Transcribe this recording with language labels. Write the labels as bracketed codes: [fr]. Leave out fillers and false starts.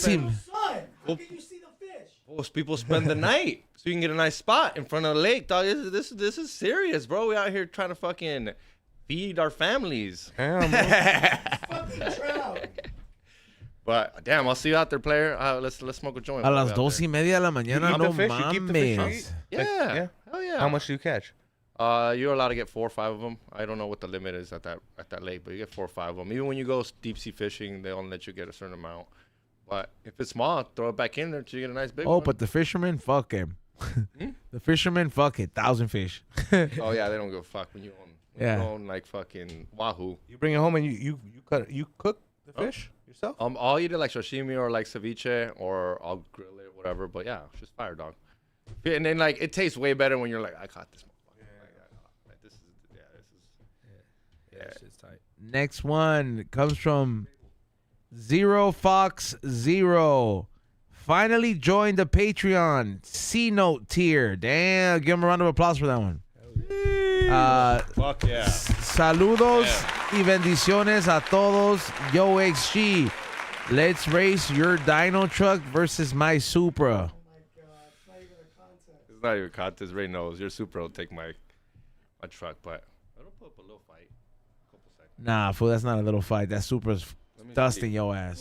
[en] Son, how can you see the fish? Most people spend the night so you can get a nice spot in front of the lake, dog. This is serious, bro. We out here trying to fucking feed our families. Fucking trout. But damn, I'll see you out there, player. Let's smoke a joint. [es] A las 12:30 de la mañana, no mames. [en] Yeah. Hell yeah. How much do you catch? You're allowed to get 4 or 5 of them. I don't know what the limit is at that lake, but you get 4 or 5 of them. Even when you go deep sea fishing, they only let you get a certain amount. But if it's small, throw it back in there until you get a nice big one. Oh, but the fishermen, fuck him. The fishermen, fuck it. 1,000 fish. Oh yeah, they don't give a fuck when you own like fucking wahoo. You bring it home and you cook the fish yourself? I'll eat it like sashimi or like ceviche, or I'll grill it, whatever. But yeah, it's just fire, dog. And then like it tastes way better when you're like, I caught this motherfucker. This shit's tight. Next one comes from Zero Fox Zero. Finally joined the Patreon C-Note tier. Damn, give him a round of applause for that one. Fuck yeah. [es] Saludos y bendiciones a todos. [en] Yo, XG. Let's race your dyno truck versus my Supra. Oh my god, it's not even a contest. It's not even a contest. Ray knows your Supra will take my truck, but I don't put up a little fight. A couple seconds. Nah, fool, that's not a little fight. That Supra's dusting your ass.